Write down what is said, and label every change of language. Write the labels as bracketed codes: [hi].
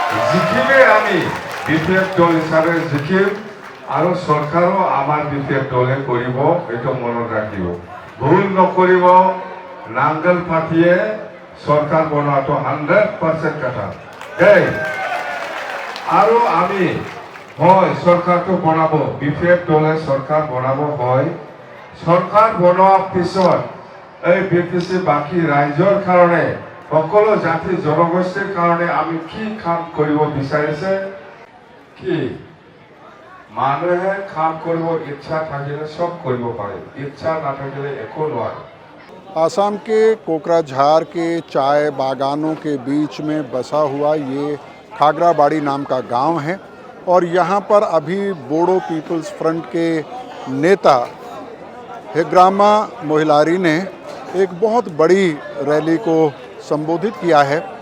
[as] জিকিমে আমি বিপিএফ দল হিসাবে জিকিম আৰু সরকারও আমার বিপিএফ দলে কৰিব, এইটো মনত ৰাখিব। ভুল নকৰিব, নাঙ্গল পাতিয়ে সরকার বনোৱাটো 100% কথা দেই। আৰু আমি হয় সরকারটো বনাব, বিপিএফ দলে সরকার বনাব হয়। সরকার বনোৱাৰ পিছত এই বিপিসি বাকী ৰাইজৰ কাৰণে, সকলো জাতি জনগোষ্ঠীৰ কাৰণে আমি কি কাম কৰিব বিচাৰিছে, কি মানুহে কাম কৰিব ইচ্ছা থাকিলে সব কৰিব পাৰে, ইচ্ছা নাথাকিলে একো নোৱাৰে। [hi] आसाम के कोकराझार के चाय बागानों के बीच में बसा हुआ ये खागराबाड़ी नाम का गांव है। और यहाँ पर अभी बोडो पीपल्स फ्रंट के नेता हेग्रामा मोहिलारी ने एक बहुत बड़ी रैली को संबोधित किया है।